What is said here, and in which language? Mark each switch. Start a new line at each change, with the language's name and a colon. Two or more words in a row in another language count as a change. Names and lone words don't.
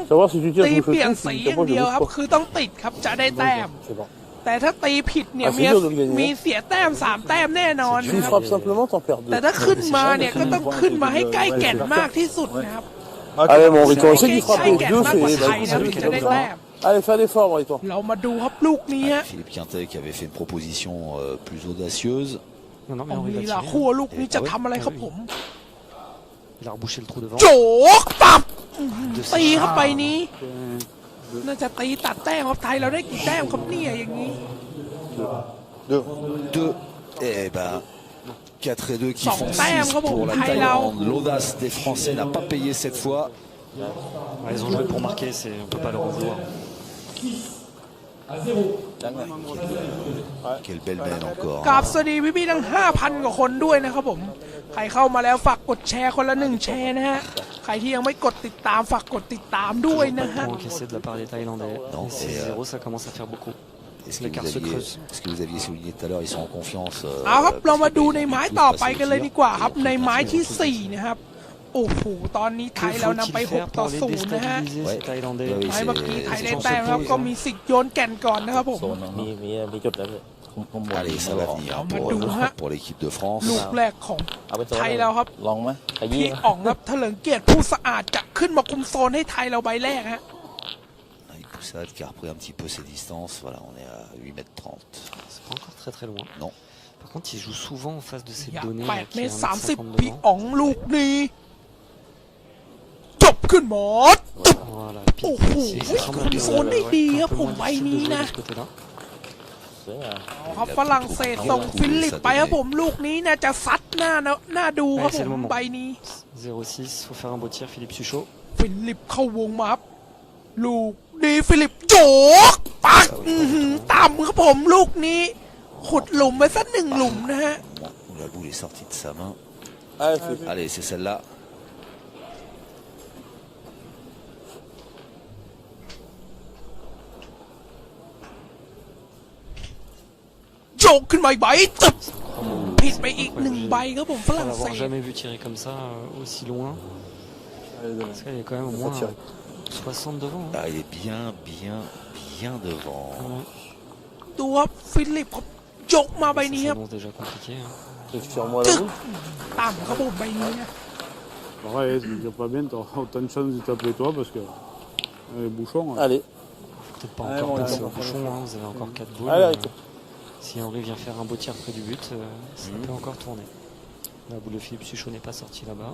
French: Savoir si tu tires
Thai: ตี
French: sur
Thai: เปลี่ยน
French: le
Thai: สี
French: truc,
Thai: อย่างเดียวครับ คือต้องติดครับจะได้แต้ม
French: C'est bon.
Thai: แต่ถ้าตีผิดเนี่ยมีเสียแต้ม3 แต้มแน่นอน
French: Tu
Thai: นะครับ
French: frappes simplement, t'en perds
Thai: แต่
French: 2.
Thai: ถ้าขึ้นมาเนี่ยก็ต้องขึ้นมาให้ใกล้แก่นมากที่สุดนะครับ
French: Allez, mon Riton, essaie
Thai: ใก
French: d'y
Thai: ล้
French: frapper.
Thai: แก่น
French: Deux,
Thai: มากกว่า
French: c'est.
Thai: ไทยนะถึงจะได้แต้ม
French: Allez, fais un effort, mon Riton.
Thai: เรามาดูครับลูกนี้ฮะ
French: Philippe Quintet qui avait fait une proposition plus audacieuse. Non, non, mais
Thai: เอา
French: Henri
Thai: ลี
French: va
Thai: ลา
French: tirer.
Thai: คู่ลูกนี้จะทำอะไรครับผม
French: Il a rebouché le trou devant.
Thai: โจกปับตีเข้าไปนี้ น่าจะตีตัดแต้มครับไทยเราได้กี่แต้มครับเนี่ยอย่างนี้
French: 2. Et ben 4 et 2 qui font 6 pour la Thaïlande. Thaïlande. L'audace des Français n'a pas payé cette fois. Ouais, ils ont joué pour marquer, on ne peut pas leur en vouloir. Quelle belle mène encore.
Thai: กราบสวัสดีพี่ๆทั้ง 5,000 กว่าคนด้วยนะครับผม ใครเข้ามาแล้วฝากกดแชร์คนละ1 แชร์นะฮะ ใครที่ยังไม่กดติดตามฝากกดติดตามด้วยนะฮะ
French: Point encaissé de la part des Thaïlandais. Non, Et 6-0, ça commence à faire beaucoup. L'écart se creuse. Ce que vous aviez souligné tout à l'heure, ils sont en confiance.
Thai: เอาครับเรามาดูในไม้ต่อไปกันเลยดีกว่าครับในไม้ที่ 4 นะครับ โอ้โหตอนนี้ไทย
French: Que
Thai: เรานำไป
French: faut-il faire
Thai: 6 ต่อ
French: pour les
Thai: 0 นะฮะ
French: déstabiliser, ces Thaïlandais?
Thai: ไม้เมื่อกี้ไทยได้แต้มครับก็มีสิทธิ์โยนแก่นก่อนนะครับผม มีจุดแล้วพี่
French: Allez, ça va venir pour l'équipe de France.
Thai: ลูกแรกของ เอาไปโซน ไทยเราครับ ลองไหมขยี้ พี่ ไหม อ๋องครับเถลิงเกียรติผู้สะอาดจะขึ้นมาคุมโซนให้ไทยเราใบแรกฮะ
French: Une poussade qui a repris un petit peu ses distances. Voilà, on est à 8,30 m. C'est pas encore très très loin. Non. Par contre, il joue souvent en face de ces
Thai: อย่า
French: données.
Thai: 8
French: qui
Thai: เม
French: est
Thai: ตร
French: 1m50
Thai: 30พี่
French: devant.
Thai: อ๋องลูกนี้จบขึ้นหมด
French: Voilà,
Thai: โอ้
French: pile
Thai: โห
French: précis. Ça semble
Thai: คุม
French: un peu-
Thai: โซนได้ดีครับ
French: un peu
Thai: ผม
French: moins
Thai: ใบ
French: difficile
Thai: นี้
French: de jouer
Thai: นะ
French: de ce côté-là.
Thai: สวยงาม ครับฝรั่งเศสส่งฟิลิปไปครับผมลูกนี้น่าจะซัดหน้าดูครับผมใบนี้
French: 0-6, faut faire un beau tir, Philippe Suchot.
Thai: ฟิลิปเข้าวงมาครับลูกนี้ฟิลิปโจกปักต่ำครับผมลูกนี้ ขุดหลุมไปสัก1 หลุมนะฮะ
French: La boule est sortie de sa main. Allez, Allez, c'est celle-là.
Thai: โจกขึ้นมาอีกใบตึบผิดไปอีก1 ใบครับผมฝ
French: Pour
Thai: รั่งเศ
French: l'avoir
Thai: ส
French: jamais vu tirer comme ça, aussi loin. Parce qu'il est quand même au moins 60 devant. Hein. Ah, il est bien devant.
Thai: ดูครับฟิลิปครับโจกมาใบ
French: Ça
Thai: นี้ครับ
French: s'annonce déjà compliqué. Hein. tire-moi la
Thai: จึ๊ก
French: boule.
Thai: ต่ำครับผมใบนี้นะ
French: Pareil, si tu tires pas bien, t'auras autant de chance de taper toi parce que les bouchons. Allez. Peut-être pas Allez, encore bon, passer allez, au bouchon, hein. Vous avez encore 4 boules. Allez, arrête. Si Henri vient faire un beau tir près du but, ça peut encore tourner. La boule de Philippe Suchot n'est pas sortie là-bas.